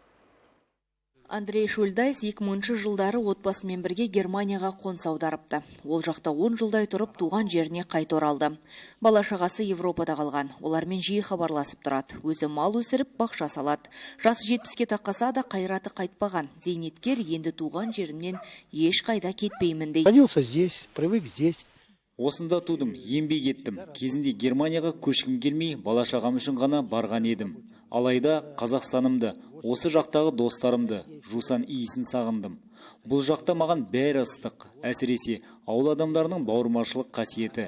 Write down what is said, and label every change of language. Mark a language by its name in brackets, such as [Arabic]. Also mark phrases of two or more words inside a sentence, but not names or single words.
[Kazakh] Андрей Шульдайс 2000 жылдары отбасымен бірге Германияға қоныс аударыпты. Ол жақта 10 жылдай тұрып туған жеріне қайта оралды. Бала шағасы Европада қалған. Олармен жиі хабарласып тұрады. Өзі мал өсіріп, бақша салады. Жасы 70-ке тақаса да қайраты қайтпаған. Зейнеткер енді туған жерімнен еш қайда кетпеймін дейді. [Russian] Родился здесь, привык здесь. [Kazakh] Осында тудым, еңбек еттім. Кезінде Германияға көшкім келмей, бала шағам үшін ғана барған едім. Алайда Қазақстанымды, осы жақтағы достарымды, жусан иісін сағындым. Бұл жақта маған бәрі ыстық, әсіресе ауыл адамдарының бауырмашылық қасиеті.